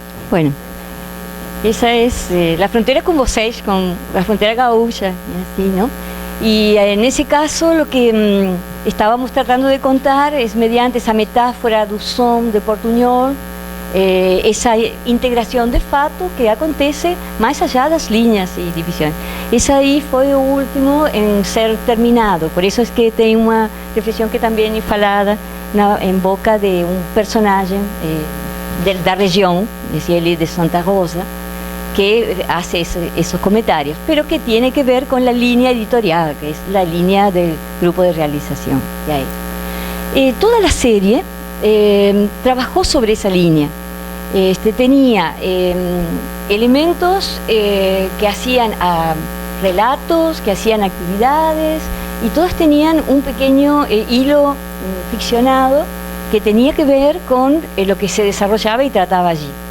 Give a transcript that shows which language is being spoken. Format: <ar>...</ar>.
<es>Bueno, esa es la frontera con vocês, con la frontera gaúcha, y así, ¿no? Y en ese caso lo que estábamos tratando de contar es mediante esa metáfora</es> <pt>do som de portuñol,</pt> <es>esa integración</es> <pt>de fato que acontece</pt> <es>más allá</es> <pt>das linhas e divisões. Esse aí foi o último em ser terminado, por isso é que tem uma reflexão que também é falada em boca de um personagem da região, ele de Santa Rosa,</pt> <es>que hace esos comentarios, pero que tiene que ver con la línea editorial, que es la línea del grupo de realización que hay. Toda la serie trabajó sobre esa línea. Tenía elementos que hacían relatos, que hacían actividades, y todas tenían un pequeño hilo ficcionado que tenía que ver con lo que se desarrollaba y trataba allí.</es>